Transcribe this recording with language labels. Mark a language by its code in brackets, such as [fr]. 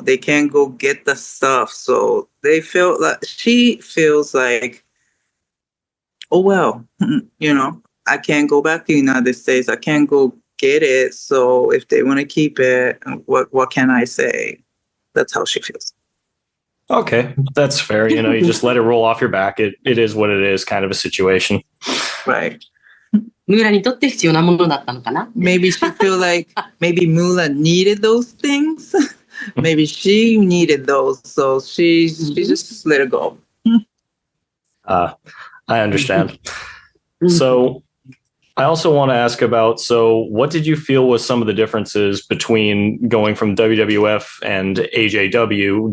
[en] They can't go get the stuff. So they felt like she feels like, oh well, I can't go back to United States. I can't go get it. So if they want to keep it, what can I say? That's how she feels. Okay, that's fair. You just let it roll off your back. It is what it is, kind of a situation. Right. [ja] ムーラにとって必要なものだったのかな。 [en] Maybe she feel like maybe Mula needed those things. Maybe she needed those. So she just let it go. I understand. So I also want to ask about, so what did you feel was some of the differences between going from WWF and AJW?